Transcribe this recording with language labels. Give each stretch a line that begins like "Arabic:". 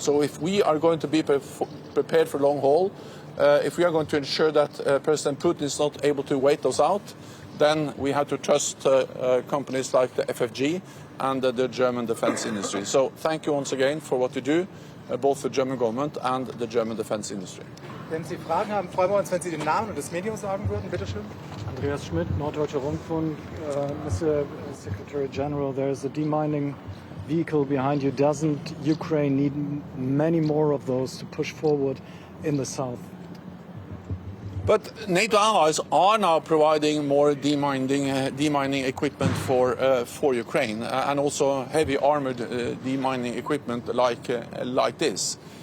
English: So if we are going to be prepared for long haul, if we are going to ensure that President Putin is not able to wait us out, then we have to trust companies like the FFG and the German defense industry. So thank you once again for what you do, both the German government and the German defense industry.
German: Wenn Sie Fragen haben, freuen wir uns, wenn Sie den Namen und das Medium sagen würden. Bitte schön. Andreas Schmidt, Norddeutscher Rundfunk.
English: Mr. Secretary General, there is a demining vehicle behind you. Doesn't Ukraine need many more of those to push forward in the south? But NATO allies are now providing more demining equipment for Ukraine, and also heavy armored demining equipment like this.